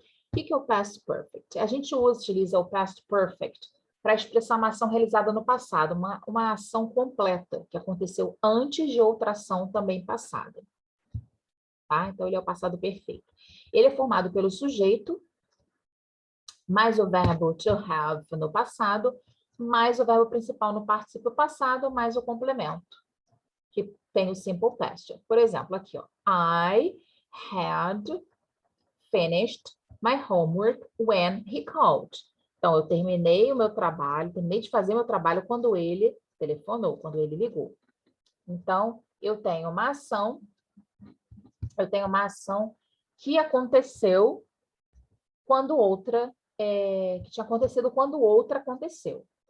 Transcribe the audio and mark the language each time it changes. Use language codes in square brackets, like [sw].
[pt] O que é o past perfect? A gente utiliza o past perfect para expressar uma ação realizada no passado, uma ação completa, que aconteceu antes de outra ação também passada. Tá? Então, ele é o passado perfeito. Ele é formado pelo sujeito, mais o verbo to have no passado, mais o verbo principal no particípio passado, mais o complemento, que tem o simple past. Por exemplo, aqui, ó. [en] I had finished my homework when he called. [pt] Então, eu terminei o meu trabalho, terminei de fazer meu trabalho quando ele telefonou, quando ele ligou. Então, eu tenho uma ação que aconteceu quando outra, que tinha acontecido quando outra aconteceu.